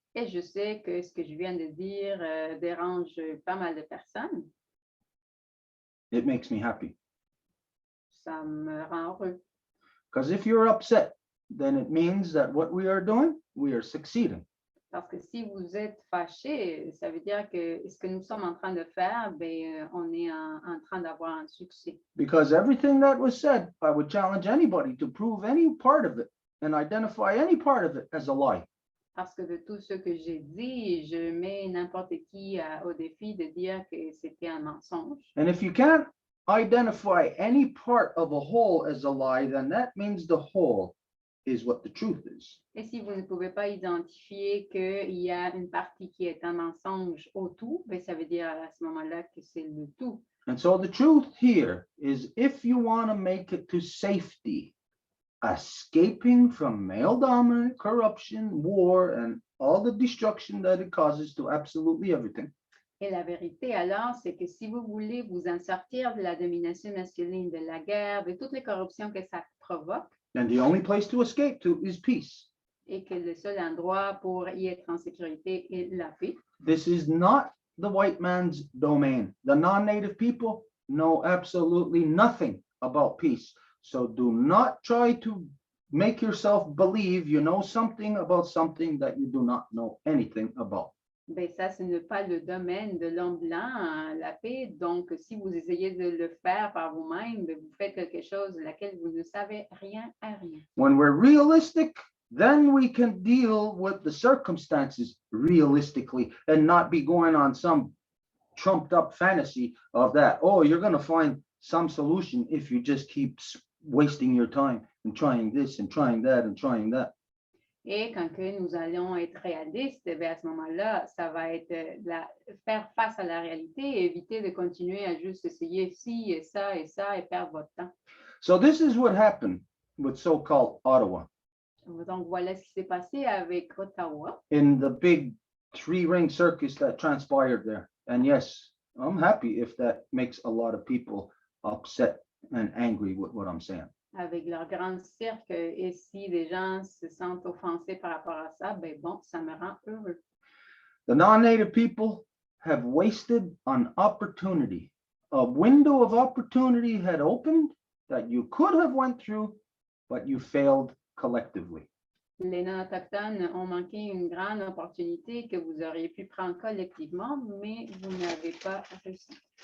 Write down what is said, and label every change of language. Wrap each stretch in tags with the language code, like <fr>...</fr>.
<fr>Et je sais que ce que je viens de dire dérange pas mal de personnes.</fr> <en>It makes me happy.</en> <fr>Ça me rend heureux.</fr> <en>Because if you're upset, then it means that what we are doing, we are succeeding.</en> <fr>Parce que si vous êtes fâché, ça veut dire que ce que nous sommes en train de faire, ben, on est en train d'avoir un succès.</fr> <en>Because everything that was said, I would challenge anybody to prove any part of it and identify any part of it as a lie.</en> <fr>Parce que de tout ce que j'ai dit, je mets n'importe qui au défi de dire que c'était un mensonge.</fr> <en>And if you can't identify any part of a whole as a lie, then that means the whole is what the truth is.</en> <fr>Et si vous ne pouvez pas identifier qu'il y a une partie qui est un mensonge au tout, ben, ça veut dire à ce moment-là que c'est le tout.</fr> <en>And so the truth here is if you want to make it to safety, escaping from male dominant, corruption, war, and all the destruction that it causes to absolutely everything.</en> <fr>Et la vérité alors, c'est que si vous voulez vous en sortir de la domination masculine, de la guerre, de toutes les corruptions que ça provoque,</fr> <en>And the only place to escape to is peace.</en> <fr>et que le seul endroit pour y être en sécurité est la paix.</fr> <en>This is not the white man's domain. The non-native people know absolutely nothing about peace. So do not try to make yourself believe you know something about something that you do not know anything about.</en> <fr>Ben ça, ce n'est pas le domaine de l'homme blanc, la paix. Donc, si vous essayez de le faire par vous-même, ben, vous faites quelque chose de laquelle vous ne savez rien à rien.</fr> <en>When we're realistic, then we can deal with the circumstances realistically and not be going on some trumped up fantasy of that. Oh, you're going to find some solution if you just keep wasting your time and trying this and trying that and trying that.</en> <fr>Et quand que nous allons être réalistes, ben à ce moment-là, ça va être faire face à la réalité et éviter de continuer à juste essayer ci et ça et perdre votre temps.</fr> <en>So this is what happened with so-called Ottawa</en> <fr>Donc, voilà ce qui s'est passé avec Ottawa.</fr> <en>in the big three-ring circus that transpired there. And yes, I'm happy if that makes a lot of people upset and angry with what I'm saying.</en> <fr>Avec leur grand cirque, et si des gens se sentent offensés par rapport à ça, ben bon, ça me rend heureux.</fr> <en>The non-native people have wasted an opportunity. A window of opportunity had opened that you could have went through, but you failed collectively.</en> <fr>Les non-autochtones ont manqué une grande opportunité que vous auriez pu prendre collectivement, mais vous n'avez pas réussi.</fr>